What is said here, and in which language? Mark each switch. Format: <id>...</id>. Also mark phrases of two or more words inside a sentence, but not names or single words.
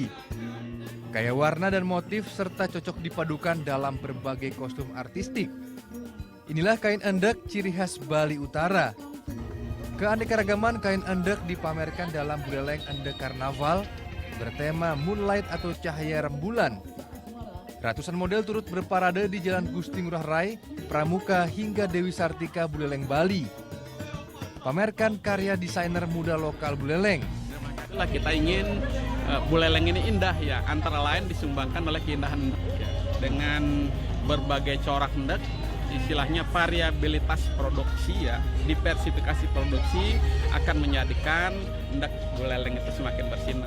<id>Gaya warna dan motif serta cocok dipadukan dalam berbagai kostum artistik. Inilah kain endek ciri khas Bali Utara. Keanekaragaman kain endek dipamerkan dalam Buleleng Endek Karnaval bertema Moonlight atau cahaya rembulan. Ratusan model turut berparade di Jalan Gusti Ngurah Rai, Pramuka hingga Dewi Sartika Buleleng, Bali. Pamerkan karya desainer muda lokal Buleleng. Itulah kita ingin Buleleng ini indah ya, antara lain disumbangkan oleh keindahan ya, dengan berbagai corak hendek, istilahnya variabilitas produksi ya, diversifikasi produksi akan menjadikan hendek Buleleng itu semakin bersinar.</id>